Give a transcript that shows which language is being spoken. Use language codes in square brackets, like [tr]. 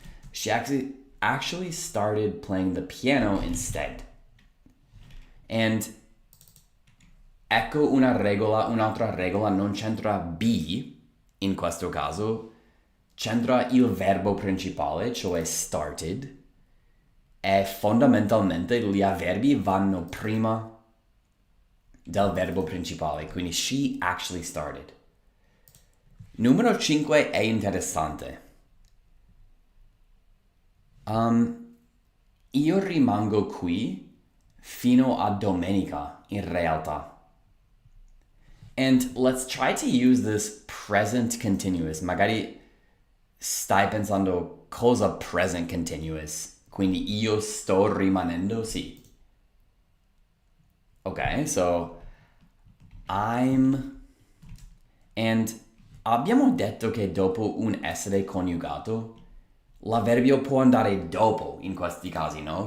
[en] She actually started playing the piano instead. [it] And ecco un'altra regola, non c'entra be in questo caso, c'entra il verbo principale, cioè started, e fondamentalmente gli avverbi vanno prima del verbo principale, quindi [en] she actually started. [it] Numero 5 è interessante. Io rimango qui fino a domenica, in realtà. [en] And let's try to use this present continuous. [it] Magari stai pensando cosa present continuous. Quindi io sto rimanendo, sì. [en] Ok, so I'm... [it] And abbiamo detto che dopo un essere coniugato, l'avverbio può andare dopo in questi casi, no?